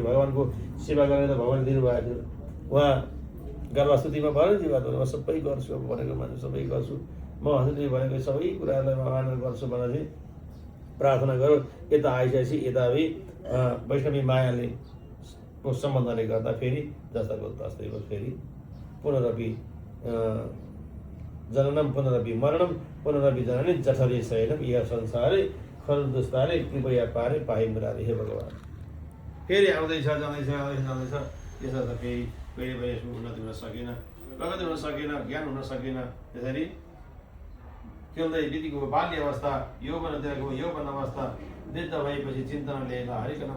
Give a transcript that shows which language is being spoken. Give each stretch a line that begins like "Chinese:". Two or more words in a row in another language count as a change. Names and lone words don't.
Nepali: भगवान्को सेवा गरेर भगवान् दिनुभएको थियो। उहाँ गर्भस्तुतिमा भयो नि जीवात्मा, म सबै गर्छु, अब भनेको मान्छु सबै गर्छु, म हजुरले भनेको सबै कुराहरूलाई भगवान् गर्छु भनेर चाहिँ प्रार्थना गरौँ। यता आइसकेपछि यता वैष्णवी मायाले सम्बन्धले गर्दा फेरि जस्ताको तस्तै भयो।
Sanskrit: फेरि पुनरपि जननम पुनरपि मरणम पुनरपि जननी जठरे शयनम यह संसारै खरदुस्तारे कृपया पारे पाइ मुरारी।
Nepali: हे भगवान्, फेरि आउँदैछ जाँदैछ यसर्थ फेरि कहिले पनि यसको उन्नति हुन सकेन, प्रगति हुन सकेन, ज्ञान हुन सकेन। त्यसरी खेल्दै बितेको बाल्य अवस्था, यौवन अवस्था, वृद्ध भएपछि चिन्तनले हरिकन